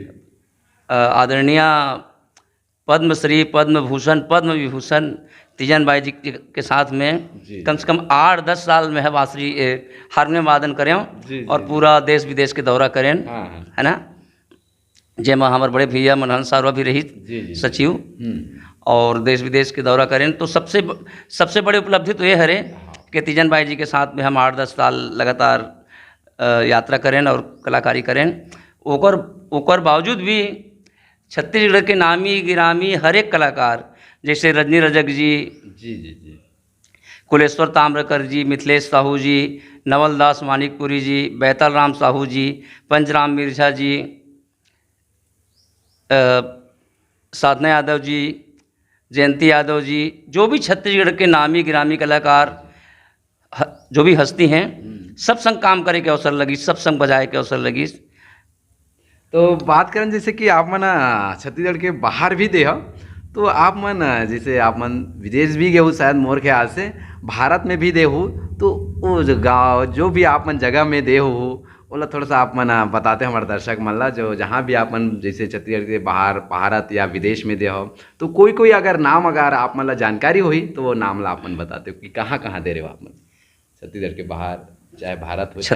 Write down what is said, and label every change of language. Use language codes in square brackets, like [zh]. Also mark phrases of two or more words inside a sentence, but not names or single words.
[hne] आदरणीय पद्मश्री, पद्म भूषण, पद्म विभूषण तीजन बाई जी के साथ में कम से कम 8-10 साल में है बाँसुरी हारमोनियम वादन करें और पूरा देश विदेश के दौरा करें, है ना। जेमा हमारे बड़े भैया मनहन सारवा भी रही सचिव, और देश विदेश के दौरा करें। तो सबसे बड़ी उपलब्धि तो ये है कि तीजन बाई जी के साथ में हम 8-10 साल लगातार यात्रा करें और कलाकारी करें। ओकर बावजूद भी छत्तीसगढ़ के नामी गिरामी हर एक कलाकार जैसे रजनी रजक जी, कुलेश्वर ताम्रकर जी, मिथिलेश साहू जी, नवलदास मानिकपुरी जी, बैतल राम साहू जी, पंचराम मिर्झा जी, साधना यादव जी, जयंती यादव जी, जो भी छत्तीसगढ़ के नामी गिरामी कलाकार जो भी हस्ती हैं, सब संग काम करे के अवसर लगी, सब संग बजाए के अवसर लगी। तो बात करें जैसे कि आप मन छत्तीसगढ़ के बाहर भी दे हो, तो आप मन जैसे आप मन विदेश भी गए हो शायद मोर ख्याल से, भारत में भी दे हो, तो वो जो गाँव जो भी आप मन जगह में दे हो बोला थोड़ा सा आप मन बताते हमारे दर्शक मन ला, जो जहाँ भी आप मन जैसे छत्तीसगढ़ के बाहर भारत या विदेश में दे हो, तो कोई अगर नाम अगर आप मन ला जानकारी होई तो वो नाम ला आप मन बताते हो कि कहाँ कहाँ दे रहे हो आप मन छत्तीसगढ़ के बाहर, चाहे भारत हो।